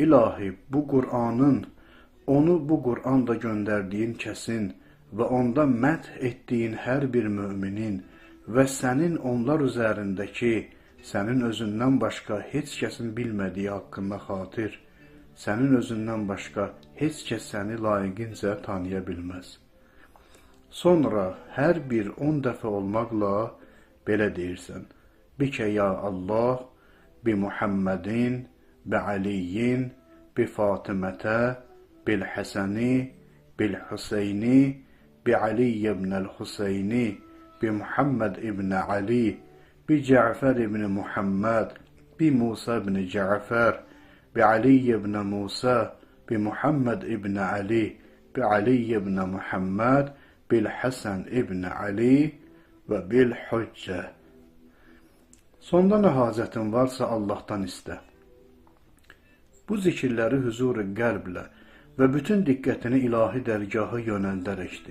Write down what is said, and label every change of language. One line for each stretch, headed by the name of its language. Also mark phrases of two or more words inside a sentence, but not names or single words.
Azerbaijani: İlahi, onu bu Qur'anda göndərdiyin kəsin və onda məth etdiyin hər bir müminin və sənin onlar üzərindəki, sənin özündən başqa heç kəsin bilmədiyi haqqında xatir, sənin özündən başqa heç kəs səni layiqincə tanıya bilməz. Sonra hər bir 10 dəfə olmaqla belə deyirsən:
Arabic: بك يا الله، بمحمد، ب بعلي، بفاطمة، بالحسن، بالحسين، بعلي بن الحسين، بمحمد بن علي، بجعفر بن محمد، بموسى بن جعفر، بعلي بن موسى، بمحمد بن علي، بعلي بن محمد، بالحسن بن علي وبالحجة.
Azerbaijani: Sonda nə hacətin varsa Allahdan istə. Bu zikirləri huzur-u qəlblə və bütün diqqətini ilahi dərgahı yönəldərəkdir.